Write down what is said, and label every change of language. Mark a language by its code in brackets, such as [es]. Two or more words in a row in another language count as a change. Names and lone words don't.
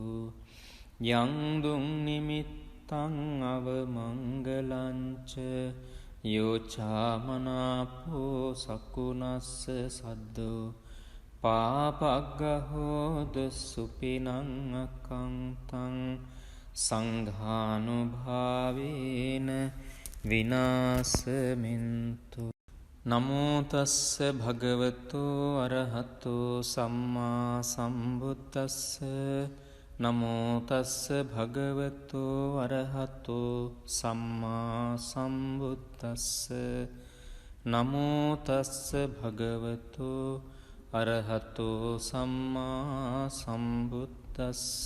[pi] යං දුං නිමිත්තං අවමංගලංච යෝචාමනාපෝ සකුණස්ස සද්දු පාපග්ගහෝද සුපිනං අකංතං සංඝානුභාවේන විනාසමින්තු. නමෝ තස්ස භගවතු අරහතු සම්මා සම්බුද්දස්ස. නමෝ තස්ස භගවතු අරහතු සම්මා සම්බුද්දස්ස. නමෝ තස්ස භගවතු අරහතු සම්මා සම්බුද්දස්ස.